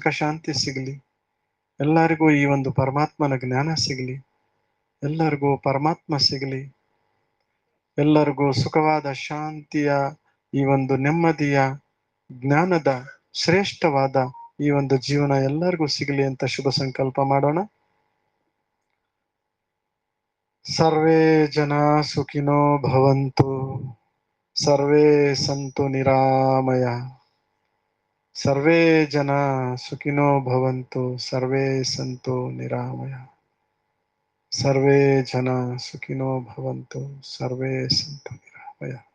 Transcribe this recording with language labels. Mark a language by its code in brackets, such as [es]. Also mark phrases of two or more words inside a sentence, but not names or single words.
[kn] ಶಾಂತಿ ಸಿಗಲಿ, ಎಲ್ಲರಿಗೂ ಈ ಒಂದು ಪರಮಾತ್ಮನ ಜ್ಞಾನ ಸಿಗಲಿ, ಎಲ್ಲರಿಗೂ ಪರಮಾತ್ಮ ಸಿಗಲಿ, ಎಲ್ಲರಿಗೂ ಸುಖವಾದ ಶಾಂತಿಯ, ಈ ಒಂದು ನೆಮ್ಮದಿಯ, ಜ್ಞಾನದ ಶ್ರೇಷ್ಠವಾದ ಈ ಒಂದು ಜೀವನ ಎಲ್ಲರಿಗೂ ಸಿಗಲಿ ಅಂತ ಶುಭ ಸಂಕಲ್ಪ ಮಾಡೋಣ. [sa] ಸರ್ವೇ ಜನ ಸುಖಿನೋ ಭವಂತು, ಸರ್ವೇ ಸಂತು ನಿರಾಮಯ, ಸರ್ವೇ ಜನ ಸುಖಿನೋ ಭವಂತು, ಸರ್ವೇ ಸಂತು ನಿರಾಮಯ, ಸರ್ವೇ ಜನ ಸುಖಿನೋ ಭವಂತು, ಸರ್ವೇ ಸಂತು ನಿರಾಮಯ.